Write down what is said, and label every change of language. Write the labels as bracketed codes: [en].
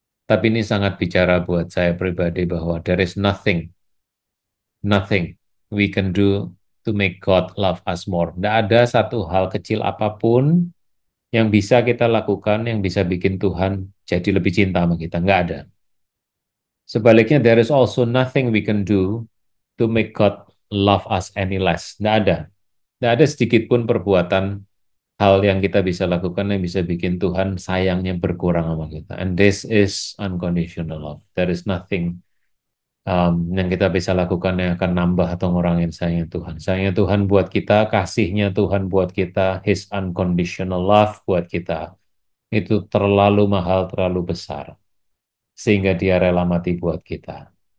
[id] Tapi ini sangat bicara buat saya pribadi bahwa [en] there is nothing we can do to make God love us more. [id] Tidak ada satu hal kecil apapun yang bisa kita lakukan yang bisa bikin Tuhan jadi lebih cinta sama kita. Nggak ada. Sebaliknya, [en] there is also nothing we can do to make God love us any less. [id] Nggak ada. Nggak ada sedikit pun perbuatan hal yang kita bisa lakukan yang bisa bikin Tuhan sayangnya berkurang sama kita. [en] And this is unconditional love. There is nothing [id] yang kita bisa lakukan yang akan nambah atau ngurangin sayangnya Tuhan. Sayangnya Tuhan buat kita, kasihnya Tuhan buat kita, [en] His unconditional love [id] buat kita. Itu terlalu mahal, terlalu besar. Sehingga dia rela mati buat kita.